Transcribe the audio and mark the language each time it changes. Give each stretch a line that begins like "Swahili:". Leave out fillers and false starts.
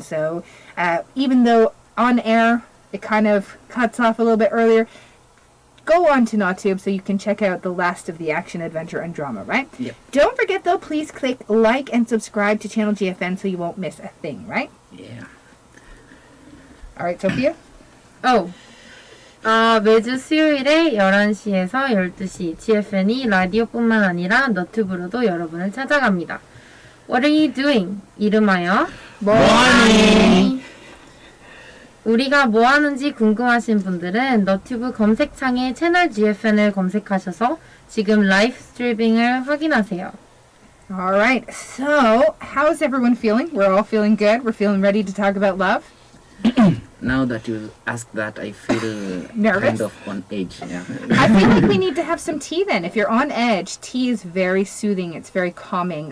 English: So even though on air it kind of cuts off a little bit earlier, go on to NawTube so you can check out the last of the action, adventure, and drama, right? Yep. Don't forget, though, please click like and subscribe to Channel GFN so you won't miss a thing, right? Yeah. All right, Sophia?
Korean: 매주 수요일에 11시에서 12시 GFN이 라디오뿐만 아니라 너튜브로도 여러분을 찾아갑니다.
English: What are you doing?
Korean: 이름하여
English: Morning!
Korean: 우리가 뭐 하는지 궁금하신 분들은 너튜브 검색창에 채널 GFN을 검색하셔서 지금 라이브 스트리밍을 확인하세요.
English: All right, so how's everyone feeling? We're all feeling good? We're feeling ready to talk about love? Now that you asked that, I feel Nervous? kind of on edge. Yeah. I feel like we need to have some tea then. If you're on edge, tea is very soothing. It's very calming.